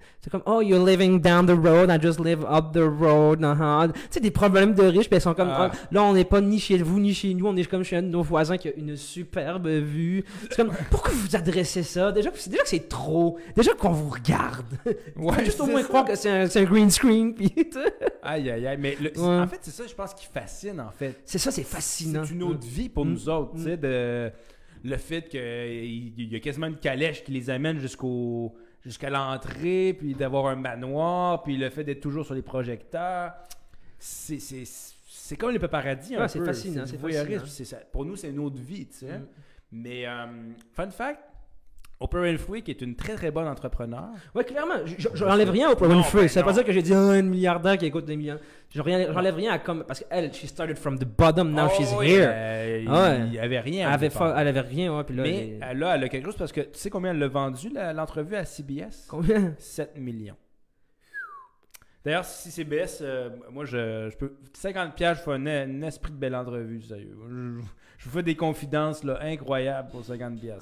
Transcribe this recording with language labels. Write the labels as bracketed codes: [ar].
[fr] C'est comme, [en] oh, you're living down the road, I just live up the road. [fr] Tu sais, des problèmes de riches, puis ils sont comme, là, on n'est pas ni chez vous ni chez nous, on est comme chez un de nos voisins qui a une superbe vue. C'est comme, pourquoi vous adressez ça? Déjà que c'est trop. Déjà qu'on vous regarde. Ouais, juste au moins croire que c'est un green screen, puis aïe. Mais en fait, c'est ça, je pense, qui fascine, en fait. C'est fascinant. C'est une autre vie pour nous autres, tu sais, le fait qu'il y a quasiment une calèche qui les amène jusqu'à l'entrée, puis d'avoir un manoir, puis le fait d'être toujours sur les projecteurs, c'est comme les paparazzis un peu. C'est fascinant, c'est fascinant. Pour nous, c'est une autre vie, tu sais. Mais, fun fact, Oprah Winfrey, qui est une très très bonne entrepreneur. Ouais, clairement, je n'enlève rien à Oprah Winfrey. C'est pas ça que j'ai dit, une milliardaire qui écoute des millions. J'enlève rien à comme. Parce qu'elle, [en] she started from the bottom, now she's here. [fr] Il n'y avait rien. Elle avait rien, ouais. Puis là, mais elle a quelque chose parce que tu sais combien elle l'a vendu, l'entrevue à CBS? Combien? 7 millions. D'ailleurs, si CBS, moi, je peux. 50$, je fais un esprit de belle entrevue, sérieux. Je vous fais des confidences là, incroyables pour 50$.